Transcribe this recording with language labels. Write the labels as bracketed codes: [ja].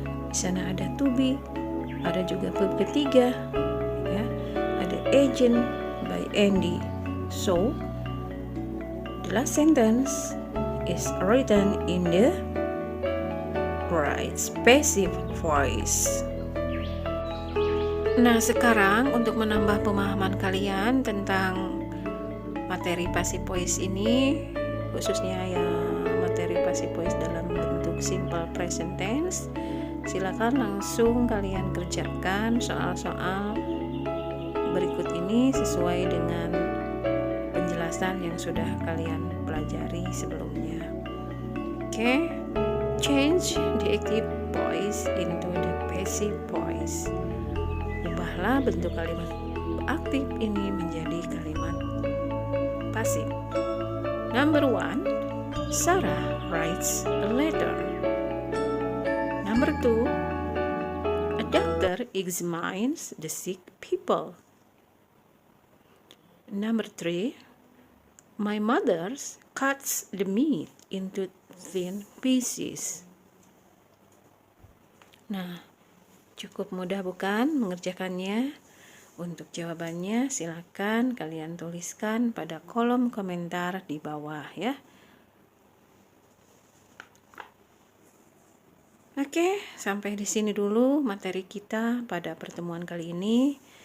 [id] Di sana ada to be, ada juga verb ketiga, ya, ada agent by Andy. [en] So the last sentence is written in the right passive voice. [id] Nah, sekarang untuk menambah pemahaman kalian tentang materi passive voice ini, khususnya yang materi passive voice dalam bentuk simple present tense, silakan langsung kalian kerjakan soal-soal berikut ini sesuai dengan penjelasan yang sudah kalian pelajari sebelumnya. [en] Oke, change the active voice into the passive voice. [id] Ubahlah bentuk kalimat aktif ini menjadi kalimat pasif. [en] Number 1, Sarah writes a letter. Number 2, a doctor examines the sick people. Number 3, my mother cuts the meat into thin pieces. [id] Nah, cukup mudah bukan mengerjakannya? Untuk jawabannya silakan kalian tuliskan pada kolom komentar di bawah ya. Oke, sampai di sini dulu materi kita pada pertemuan kali ini.